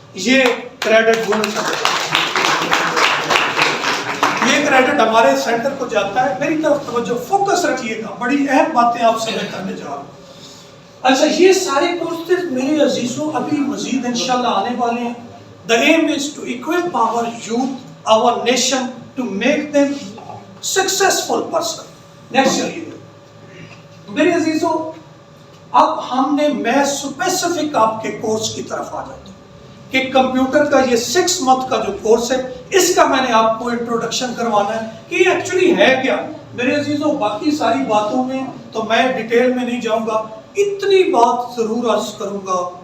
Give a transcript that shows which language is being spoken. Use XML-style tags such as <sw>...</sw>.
<ur>یہ credit bonus یہ credit ہمارے سینٹر کو جاتا ہے. میری طرف توجہ فوکس رکھیے گا، بڑی اہم باتیں آپ سے میں کرنے جا رہا ہوں. اچھا یہ سارے کورسز میرے عزیزوں ابھی مزید انشاءاللہ آنے والے ہیں.</ur> <en>The aim is to equip our youth, our nation, to make them successful person.</en> <ur>Next چلیے میرے عزیزوں، اب ہم نے میں اسپیسیفک آپ کے کورس کی طرف آ جاتا ہوں کہ کمپیوٹر کا یہ 6 منتھ کا جو کورس ہے، اس کا میں نے آپ کو انٹروڈکشن کروانا ہے کہ یہ ایکچولی ہے کیا. میرے عزیزوں باقی ساری باتوں میں تو میں ڈیٹیل میں نہیں جاؤں گا، اتنی بات ضرور عرض کروں گا.</ur>